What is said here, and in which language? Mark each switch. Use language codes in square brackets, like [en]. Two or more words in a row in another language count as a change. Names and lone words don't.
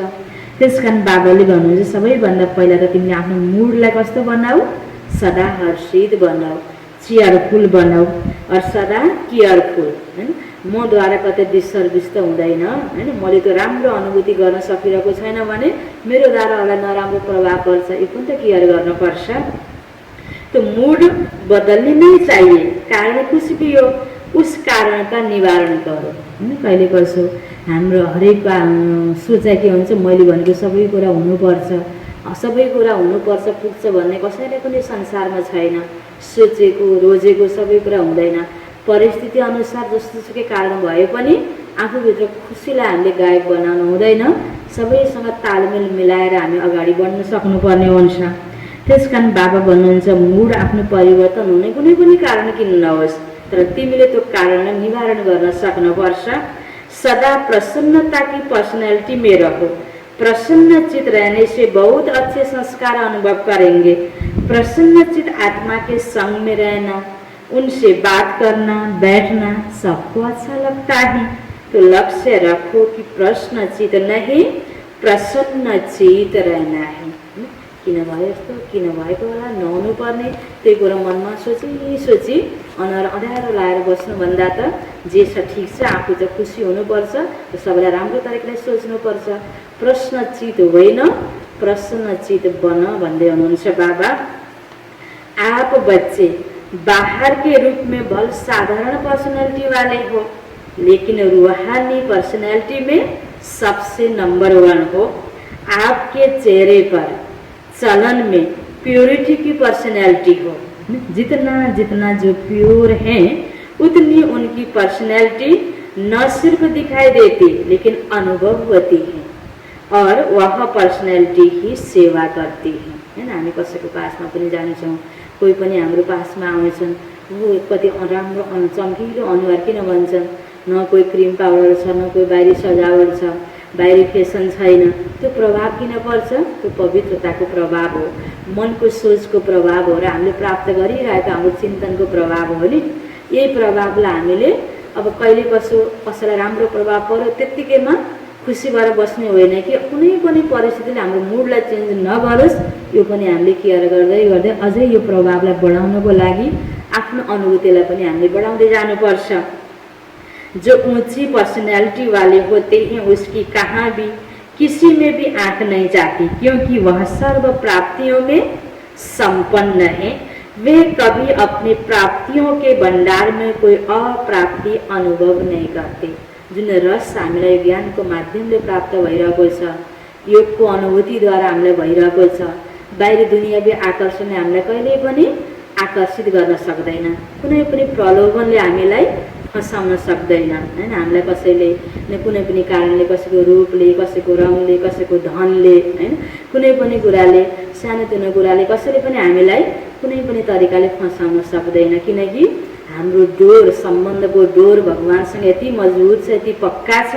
[ne] त्यसकारण बाबाले भन्नुहुन्छ सबैभन्दा पहिला त तिमीले आफ्नो मुडलाई कस्तो बनाऊ? [hi] सदा हर्षित बनाऊ, चेयरफुल बनाऊ और सदा केयरफुल। [ne] हैन, मद्वारा कतै डिसर्भिस त हुँदैन हैन, मैले त राम्रो अनुभूति गर्न सकिरहेको छैन भने मेरो द्वारा होला नराम्रो प्रभाव पर्छ, यो पनि त केयर गर्नुपर्छ। [hi] तो मूड बदलने नहीं चाहिए। कारण कुछ भी हो उस कारण का निवारण करो। [ne] कहिले कसो हाम्रो हरेक सोचाइ के हुन्छ, मैले भनेको सबै कुरा हुनुपर्छ, सबै कुरा हुनुपर्छ पुग्छ भन्ने कसैले पनि संसारमा छैन। सोचेको रोजेको सबै कुरा हुँदैन। परिस्थिति अनुसार जस्तोसुकै कारण भए पनि आफूभित्र खुसीलाई हामीले गायब बनाउनु हुँदैन। सबैसँग तालमेल मिलाएर हामी अगाडि बढ्न सक्नुपर्ने हुन्छ। त्यसकारण बाबा भन्नुहुन्छ मुड आफ्नो परिवर्तन हुने कुनै पनि कारण किन नहोस्, तर तिमीले त्यो कारणलाई निवारण गर्न सक्नुपर्छ। [hi] सदा प्रसन्नता की पर्सनालिटी में रहो। प्रसन्नचित रहने से बहुत अच्छे संस्कार अनुभव करेंगे। प्रसन्नचित आत्मा के संग में रहना, उनसे बात करना, बैठना सबको अच्छा लगता है। तो लक्ष्य रखो कि प्रश्नचित नहीं प्रसन्नचित रहना है। [ne] किन भयो यस्तो, किन भएको होला, नहुनुपर्ने त्यही कुरा मनमा सोची अनुहार अँध्यारो लाएर बस्नुभन्दा त जे छ ठिक छ, आफू त खुसी हुनुपर्छ, सबैलाई राम्रो तरिकाले सोच्नुपर्छ। प्रश्नचित होइन प्रसन्नचित बन भन्दै हुनुहुन्छ बाबा। [hi] आप बच्चे बाहर के रूप में भल साधारण पर्सनैलिटी वाले हो, लेकिन रूहानी पर्सनैलिटी में सबसे नंबर 1 हो। आपके चेहरे पर चलन में प्योरिटी की पर्सनैलिटी हो। जितना जितना जो प्योर हैं उतनी उनकी पर्सनैलिटी न सिर्फ दिखाई देती लेकिन अनुभव होती है, और वह पर्सनैलिटी ही सेवा करती है। [ne] हामी कसैको पासमा पनि जान्छौँ, कोही पनि हाम्रो पासमा आउँछन्, वो कति राम्रो चम्किलो अनुहार किन भन्छन्, न कोही [en] cream powder [ne] छ, न कोही बाहिरी सजावट छ, बाहिरी फेसन छैन। त्यो प्रभाव किन पर्छ? त्यो पवित्रताको प्रभाव हो, मनको सोचको प्रभाव हो, र हामीले प्राप्त गरिरहेको हाम्रो चिन्तनको प्रभाव हो नि। यही प्रभावलाई हामीले अब कहिले कसैलाई राम्रो प्रभाव पर्यो त्यत्तिकैमा खुसी भएर बस्ने होइन कि कुनै पनि परिस्थितिले हाम्रो मुडलाई चेन्ज नगरोस्, यो पनि हामीले केयर गर्दै गर्दै अझै यो प्रभावलाई बढाउनको लागि आफ्नो अनुभूतिलाई पनि हामीले बढाउँदै जानुपर्छ। [hi] जो ऊंची पर्सनैलिटी वाले होते हैं उसकी कहाँ भी किसी में भी आंख नहीं जाती, क्योंकि वह सर्व प्राप्तियों में संपन्न है। वे कभी अपनी प्राप्तियों के भंडार में कोई अप्राप्ति अनुभव नहीं करते। [ne] जुन रस हामीलाई ज्ञानको माध्यमले प्राप्त भइरहेको छ, योगको अनुभूतिद्वारा हामीलाई भइरहेको छ, बाहिरी दुनियावी आकर्षणले हामीलाई कहिल्यै पनि आकर्षित गर्न सक्दैन, कुनै पनि प्रलोभनले हामीलाई फसाउन सक्दैन हैन। हामीलाई कसैले कुनै पनि कारणले, कसैको रूपले, कसैको रङले, कसैको धनले हैन, कुनै पनि कुराले, सानोतिनो कुराले कसैले पनि हामीलाई कुनै पनि तरिकाले फसाउन सक्दैन, किनकि हाम्रो डोर, सम्बन्धको डोर भगवानसँग यति मजबुत छ, यति पक्का छ।